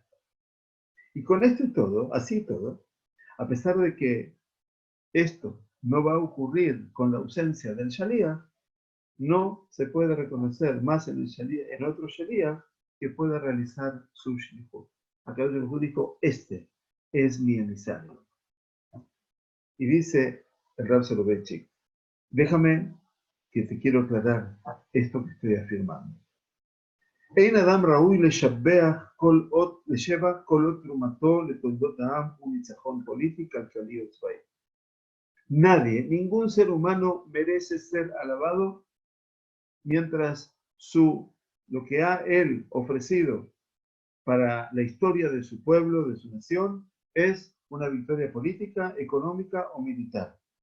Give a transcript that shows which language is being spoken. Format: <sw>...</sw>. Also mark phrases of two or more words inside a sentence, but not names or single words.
<es>Y con esto y todo, así todo, a pesar de que esto no va a ocurrir con la ausencia del Shaliach, no se puede reconocer más en, en otro Shaliach que pueda realizar su Shlichut. Acá el dijo, este es mi emisario. Y dice el Rab Soloveitchik, déjame que te quiero aclarar esto que estoy afirmando.</es> <he>אין אדם ראוי לשבח לשבח כל עוד תרומתו לתולדות העם הוא ניצחון פוליטי, כלכלי או צבאי.</he> <es>Nadie, ningún ser humano merece ser alabado mientras lo que ha él ofrecido para la historia de su pueblo, de su nación, es una victoria política, económica o militar.</es>